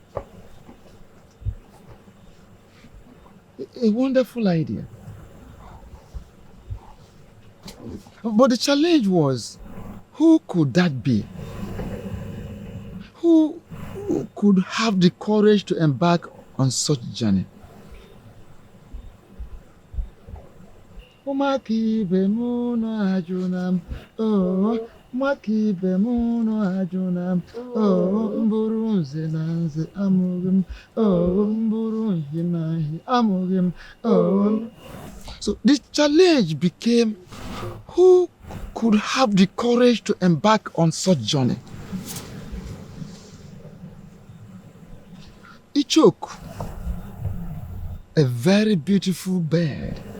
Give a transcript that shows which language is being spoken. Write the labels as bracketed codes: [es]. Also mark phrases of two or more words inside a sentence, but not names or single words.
[en] A wonderful idea. But the challenge was, who could that be? Who could have the courage to embark on such journey? Umakibe muno ajunam, oh, makibe muno ajunam, oh, mburunze nanze amugim, oh, mburunze nahi amugim, oh. So the challenge became, who could have the courage to embark on such journey? Ichok, a very beautiful bird.